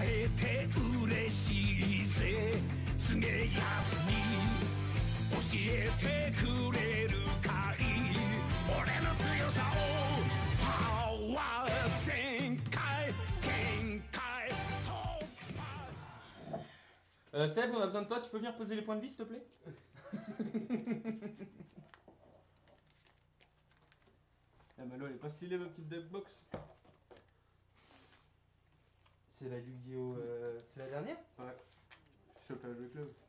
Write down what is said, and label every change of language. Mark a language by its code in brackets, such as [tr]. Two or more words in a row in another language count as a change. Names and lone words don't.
[ja] て嬉しいぜすげえやつに教えてくれるかい俺の強さをパワー全開限界突破 [fr] Seb, on a besoin de toi, tu peux venir poser les points de vie s'il te plaît? Ah mais là elle est pas stylée ma petite deckbox. C'est la Yu-Gi-Oh! C'est la dernière? Ouais. Je suis chopé à jouer club.